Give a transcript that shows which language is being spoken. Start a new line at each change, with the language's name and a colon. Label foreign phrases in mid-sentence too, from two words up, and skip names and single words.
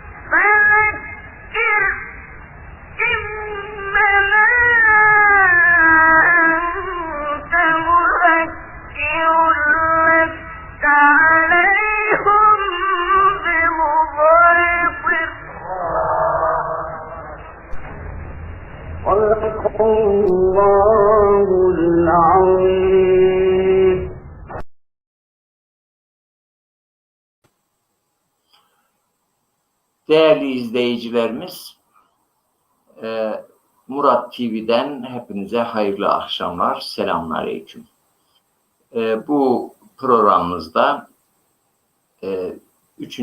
Arabic: فذكر إنما أنت مذكر لست عليهم بمسيطر صدق الله العظيم.
Turkish: Değerli izleyicilerimiz, Murat TV'den hepinize hayırlı akşamlar, selamünaleyküm. Bu programımızda 3.